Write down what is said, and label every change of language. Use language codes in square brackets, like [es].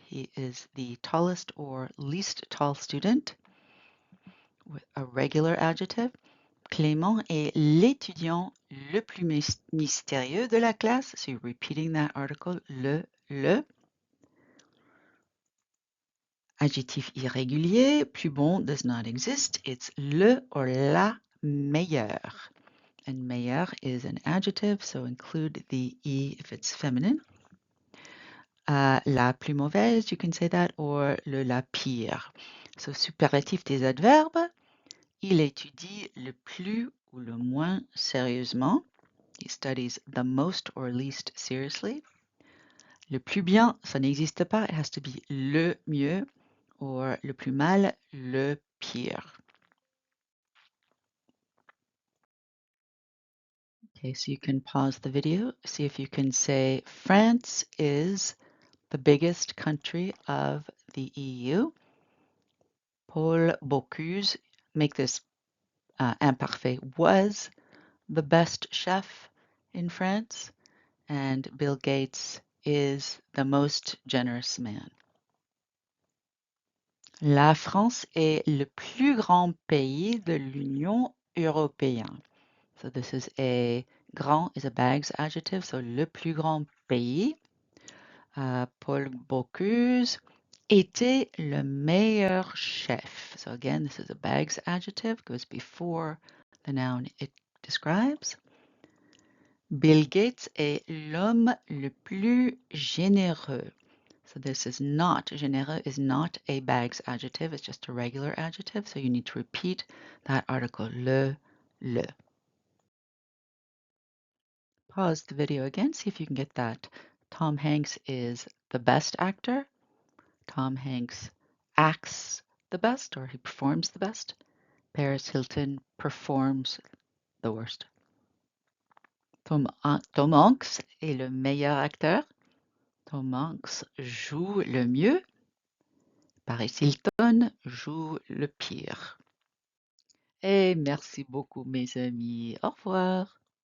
[en] He is the tallest or least tall student with a regular adjective. [fr] Clément est l'étudiant le plus mystérieux de la classe. [en] So you're repeating that article, le. [fr] Adjectif irrégulier, plus bon [en] does not exist. It's le or la meilleur. And meilleur is an adjective, so include the E if it's feminine. [fr] La plus mauvaise, [en] you can say that, or [fr] la pire. [en] So [fr] superlatif des adverbes, il étudie le plus ou le moins sérieusement. [en] He studies the most or least seriously. [fr] Le plus bien, ça n'existe pas. [en] It has to be [fr] le mieux, or le plus mal, le pire. [en] Okay, so you can pause the video, see if you can say France is the biggest country of the EU. Paul Bocuse, make this imparfait, was the best chef in France, and Bill Gates is the most generous man. [fr] La France est le plus grand pays de l'Union européenne. [en] So this is grand is a bags adjective, so [fr] le plus grand pays. Paul Bocuse était le meilleur chef. [en] So again, this is a bags adjective, goes before the noun it describes. [fr] Bill Gates est l'homme le plus généreux. [en] So this is not, généreux is not a bags adjective, it's just a regular adjective. So you need to repeat that article, le. Pause the video again, see if you can get that. Tom Hanks is the best actor. Tom Hanks acts the best, or he performs the best. Paris Hilton performs the worst. [fr] Tom Hanks est le meilleur acteur. Tom Hanks joue le mieux. Paris Hilton joue le pire. Et merci beaucoup, mes amis. Au revoir.